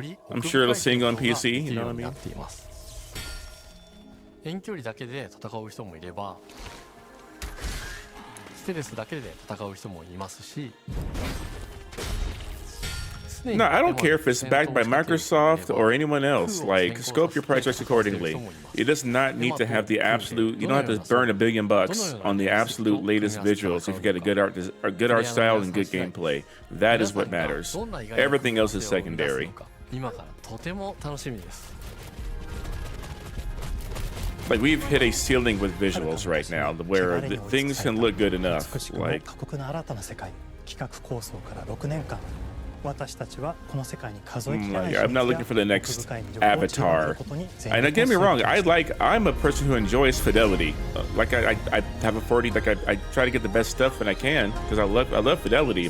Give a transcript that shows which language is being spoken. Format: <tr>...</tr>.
<en>I'm sure it'll sing on PC, you know what I mean?</en> <ja>遠距離だけで戦う人もいれば、ステルスだけで戦う人もいますし、</ja> <en>No, I don't care if it's backed by Microsoft or anyone else. Like, scope your projects accordingly. It does not need to have the absolute. You don't have to burn $1 billion on the absolute latest visuals if you get a good art style and good gameplay. That is what matters. Everything else is secondary.</en> <ja>今からとても楽しみです。</ja> <en>Like, we've hit a ceiling with visuals right now, where things can look good enough. Like,</en> <ja>過酷な新たな世界、企画構想から6年間。私たちはこの世界に数えきれない</ja> <en>I'm not looking for the next Avatar. And don't get me wrong, I'm a person who enjoys fidelity. Like I have a 40, like I try to get the best stuff when I can because I love fidelity.</en>